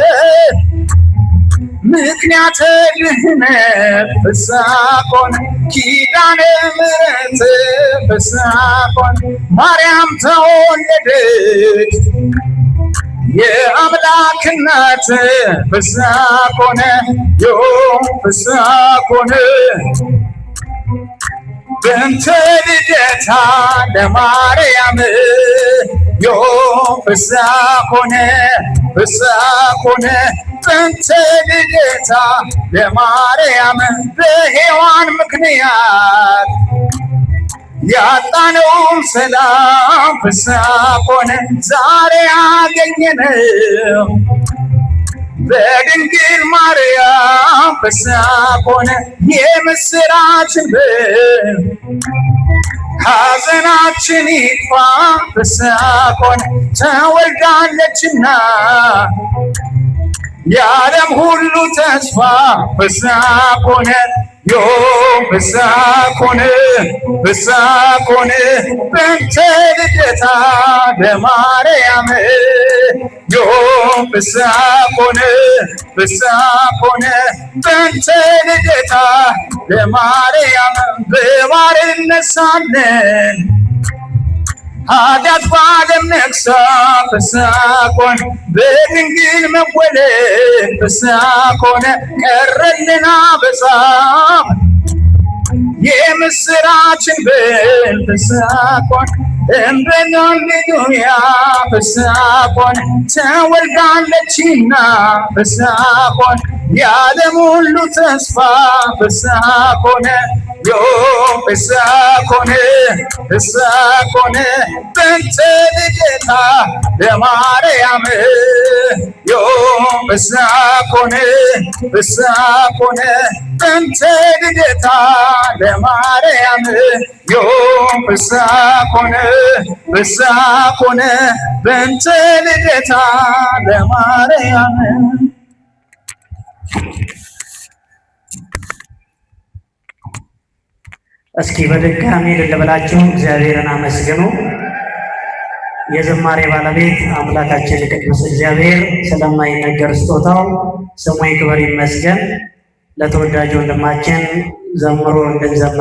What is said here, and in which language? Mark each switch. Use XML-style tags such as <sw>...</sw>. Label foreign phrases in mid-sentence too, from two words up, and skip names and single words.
<gez>ምክንያተ ድኅነት ፍስሐ ኮነ ኪዳነ ምሕረት ፍስሐ ኮነ</gez> <am>ማርያም ተወለደች የአምላክ እናት</am> <gez>ፍስሐ ኮነ ዮም ፍስሐ ኮነ በእንተ ልደታ ለማርያም ዮም ፍስሐ ኮነ በእንተ ልደታ ለማርያም</gez> <am>በሔዋን ምክንያት ያጣነውን ሰላም</am> <gez>ፍስሐ ኮነ</gez> <am>ዛሬ አገኘነው በድንግል ማርያም</am> <gez>ፍስሐ ኮነ</gez> <am>የምስራችን ብል ሐዘናችን ይጥፋ</am> <gez>ፍስሐ ኮነ</gez> <am>ተወልዳለችና የዓለም ሁሉ ተስፋ</am> <gez>ፍስሐ ኮነ ዮም ፍስሐ ኮነ በእንተ ልደታ ለማርያም ዮም ፍስሐ ኮነ በእንተ ልደታ ለማርያም</gez> <am>በባርነት ሳለን ኃጢአት በዓለም ነግሣ</am> <gez>ፍስሐ ኮነ</gez> <am>በድንግል መወለድ</am> <gez>ፍስሐ ኮነ</gez> <am>ቀረልን አበሳ የምስራችን ብል</am> <gez>ፍስሐ ኮነ እምበል ሃሌሉያ ፍስሐ ኮነ ተወልዳለችና ፍስሐ ኮነ</gez> <am>የዓለም ሁሉ ተስፋ</am> <gez>ፍስሐ ኮነ ዮም ፍስሐኮነ ፍስሐኮነ በእንተ ልደታ ለማርያም ዮም ፍስሐኮነ ፍስሐኮነ በእንተ ልደታ ለማርያም ዮም ፍስሐኮነ ፍስሐኮነ በእንተ ልደታ ለማርያም።</gez> <am>እስኪ በድጋሚ ልበላችሁ እግዚአብሔርን አመስግኑ። የዝማሬ ባለቤት አምላካችን ቅዱስ እግዚአብሔር ስለማይነገር ስጦታው ስሙ ይክበር ይመስገን። ለተወዳጅ ወንድማችን ዘምሮ እንድንዘምር</am>